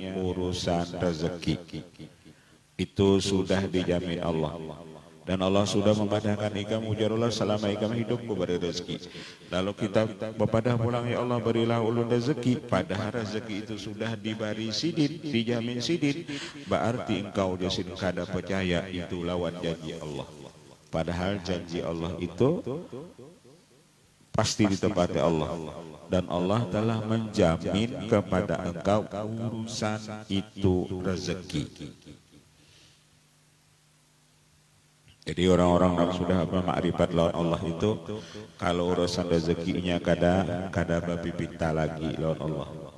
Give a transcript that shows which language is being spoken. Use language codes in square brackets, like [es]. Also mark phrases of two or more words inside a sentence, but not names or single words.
[bjn] Urusan rezeki itu sudah dijamin Allah, dan Allah sudah memadahkan ikam ujarullah selama ikam hidup kuberi rezeki. Lalu kita bepadah pulang, ya Allah berilah ulun rezeki, padahal rezeki itu sudah diberi sidin, dijamin sidin, berarti engkau jasin kada percaya itu lawan janji Allah. [id] Padahal janji Allah itu pasti ditepati Allah, dan Allah telah menjamin kepada engkau urusan itu rezeki. [bjn] Jadi orang-orang yang sudah ma'rifat lawan Allah itu, kalau urusan rezekinya kada babi pinta lagi lawan Allah.